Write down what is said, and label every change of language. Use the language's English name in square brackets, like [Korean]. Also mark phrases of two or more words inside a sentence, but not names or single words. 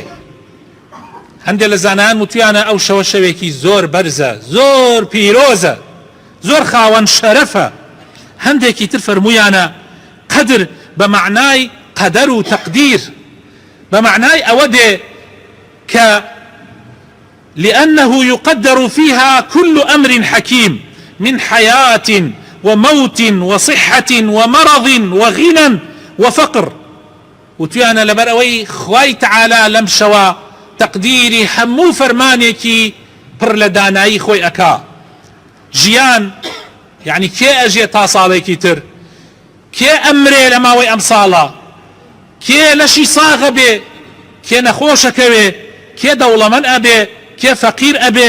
[Central Kurdish] هەندێک لە زانایان وتویانە ئەو شەوە شەوێکی زۆر بەرزە، زۆر پیرۆزە، زۆر خاوەن شەرەفە. هەندێکی تر فەرموویانە قەدر بە معنای قەدەر و تەقدیر، بە معنای ئەوە دێ کە [Arabic] لأنه يقدر فيها كل أمر حكيم من حياة وموت وصحة ومرض وغنى وفقر. [Central Kurdish] وتویانە لەبەر ئەوەی خوای تعالى لەم شەوە تەقدیری هەموو فەرمانێکی پڕ لە دانایی خۆی ئەکا. ژیان یعنی کێ ئەژێ تا ساڵێکی تر، کێ ئەمرێ لە ماوەی ئەم ساڵە، کێ لەشی ساغە بێ، کێ نەخۆشەکەوێ، کێ دەوڵەمەند ئەبێ، کێ فەقیر ئەبێ.